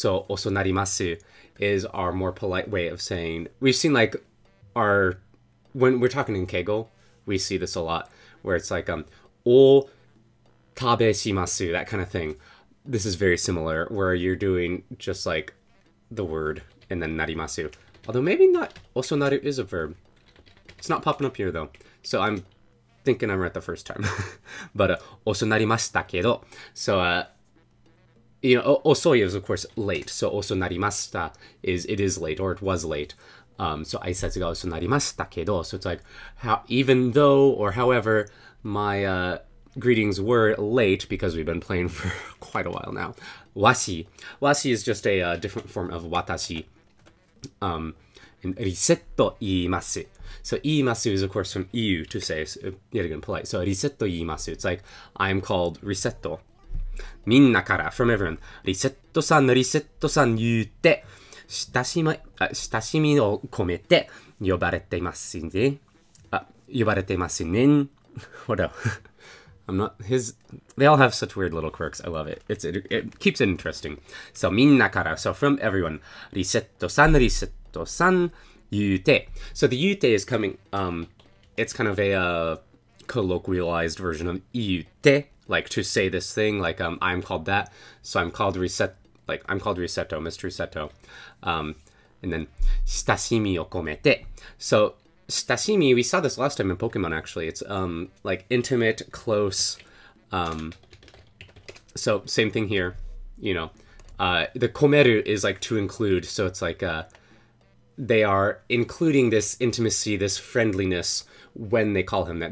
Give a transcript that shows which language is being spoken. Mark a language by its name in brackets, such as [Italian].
[English] So [Japanese] 遅なります [English] is our more polite way of saying, we've seen like when we're talking in Keigo, we see this a lot, where it's like, [Japanese] お食べします, [English] that kind of thing. This is very similar, where you're doing just like the word and then なります. Although maybe not, [Japanese] 遅なる [English] is a verb. It's not popping up here though. So I'm thinking I'm right the first time. [Japanese] But 遅なりましたけど. [English] So, you know, 遅い is of course late. So [Japanese] 遅なりました [English] is it is late, or it was late. [Japanese] So 挨拶が遅なりましたけど. [English] So it's like, even though or however my greetings were late, because we've been playing for quite a while now. わし is just a different form of 私. [Japanese] And リセット言います. [English] So 言います is of course from 言う to say, so yet again polite. So [Japanese] リセット言います. [English] It's like, I'm called リセット. [Japanese] みんなから [English] from everyone. [Japanese] リセットさん言って親しみを込めて呼ばれていますね。呼ばれていますね。 [English] What else? They all have such weird little quirks. I love it. It keeps it interesting. So, [Japanese] みんなから, [English] so from everyone. [Japanese] リセットさん、言うて. [English] So, the [Japanese] 言うて [English] is coming, it's kind of a colloquialized version of 言うて, like to say this thing, like I'm called that. So, I'm called Reseto, Mr. Reseto. And then, [Japanese] 親しみを込めて. [English] So, 親しみ, we saw this last time in Pokemon, actually. It's, like, intimate, close. So, same thing here, you know. The komeru is, like, to include. So, it's like, they are including this intimacy, this friendliness when they call him that.